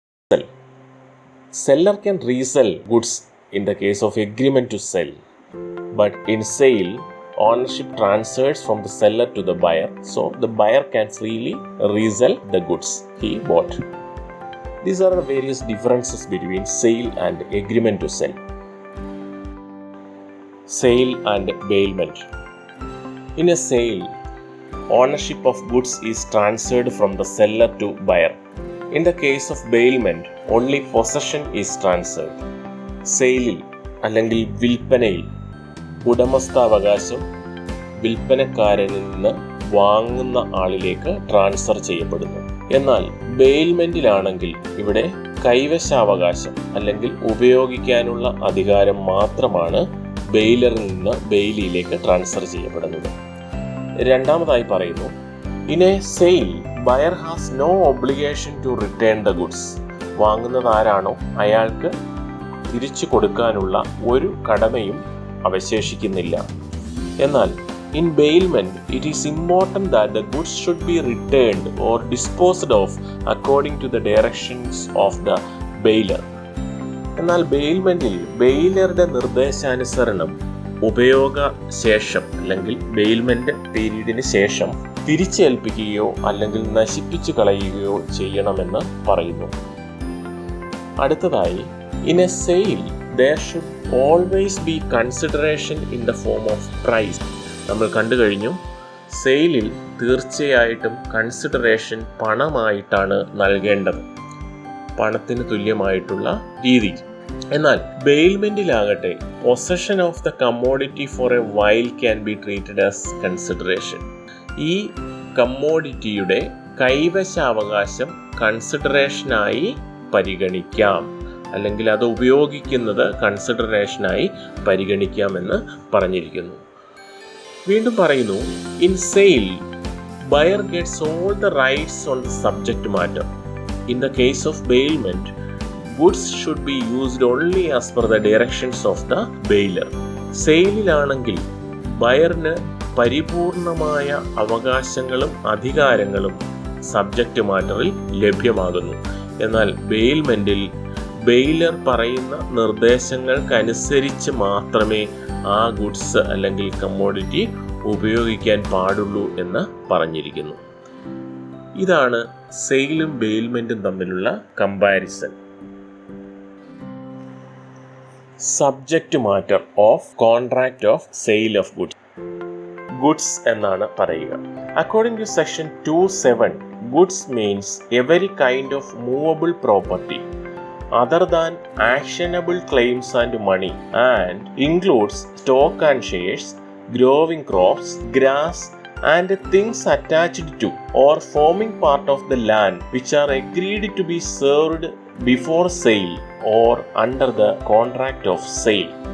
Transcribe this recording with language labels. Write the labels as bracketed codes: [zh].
[en] sell. Seller can resell goods in the case of agreement to sell, but in sale, ownership transfers from the seller to the buyer, so the buyer can freely resell the goods he bought. These are the various differences between sale and agreement to sell. Sale and bailment. In a sale, ownership of goods is transferred from the seller to buyer. In the case of bailment, only possession is transferred. [ml] സെയിലിൽ അല്ലെങ്കിൽ വിൽപ്പനയിൽ ഉടമസ്ഥാവകാശം വിൽപ്പനക്കാരനിൽ നിന്ന് വാങ്ങുന്ന ആളിലേക്ക് transfer ചെയ്യപ്പെടുന്നു. എന്നാൽ ബെയിൽമെന്റിലാണെങ്കിൽ ഇവിടെ കൈവശാവകാശം അല്ലെങ്കിൽ ഉപയോഗിക്കാനുള്ള അധികാരം മാത്രമാണ് ബെയിലറിൽ നിന്ന് ബെയിലിയിലേക്ക് ട്രാൻസ്ഫർ ചെയ്യപ്പെടുന്നത്. രണ്ടാമതായി പറയുന്നു, [en] In a sale buyer has no obligation to return the goods. [ml] വാങ്ങുന്നത് ആരാണോ അയാൾക്ക് തിരിച്ചു കൊടുക്കാനുള്ള ഒരു കടമയും അവശേഷിക്കുന്നില്ല. എന്നാൽ [en] In bailment it is important that the goods should be returned or disposed of according to the directions of the bailor. [ml] എന്നാൽ ബെയിൽമെന്റിൽ ബെയിലറുടെ നിർദ്ദേശാനുസരണം ഉപയോഗ ശേഷം അല്ലെങ്കിൽ ബെയിൽമെന്റ് പീരീഡിന് ശേഷം തിരിച്ചേൽപ്പിക്കുകയോ അല്ലെങ്കിൽ നശിപ്പിച്ചു കളയുകയോ ചെയ്യണമെന്ന് പറയുന്നു. അടുത്തതായി, [en] In a sale there should always be consideration in the form of price. [ml] നമ്മൾ കണ്ടു കഴിഞ്ഞു, സെയിലിൽ തീർച്ചയായിട്ടും കൺസിഡറേഷൻ പണമായിട്ടാണ് നൽകേണ്ടത്. പണത്തിന് തുല്യമായിട്ടുള്ള രീതി. എന്നാൽ ബെയിൽമെന്റിലാകട്ടെ [en] Possession of the commodity for a while can be treated as consideration. [ml] ഈ കമ്മോഡിറ്റിയുടെ കൈവശാവകാശം കൺസിഡറേഷനായി പരിഗണിക്കാം, അല്ലെങ്കിൽ അത് ഉപയോഗിക്കുന്നത് കൺസിഡറേഷനായി പരിഗണിക്കാമെന്ന് പറഞ്ഞിരിക്കുന്നു. വീണ്ടും പറയുന്നു, [en] In sale buyer gets all the rights on the subject matter. In the case of bailment, goods should be used only as per the directions of the bailer. [ml] സെയിലിലാണെങ്കിൽ ബയറിന് പരിപൂർണമായ അവകാശങ്ങളും അധികാരങ്ങളും സബ്ജക്റ്റ് മാറ്ററിൽ ലഭ്യമാകുന്നു. എന്നാൽ ബെയിൽമെന്റിൽ ബെയിലർ പറയുന്ന നിർദ്ദേശങ്ങൾക്കനുസരിച്ച് മാത്രമേ ആ ഗുഡ്സ് അല്ലെങ്കിൽ commodity ഉപയോഗിക്കാൻ പാടുള്ളൂ എന്ന് പറഞ്ഞിരിക്കുന്നു. ഇതാണ് സെയിലും ബെയിൽമെന്റും തമ്മിലുള്ള comparison. [en] subject matter of contract of sale of goods [ml] എന്നാണ് പറയുക. [en] According to section 2(7), goods means every kind of movable property other than actionable claims and money, and includes stock and shares, growing crops, grass, and things attached to or forming part of the land which are agreed to be served before sale or under the contract of sale.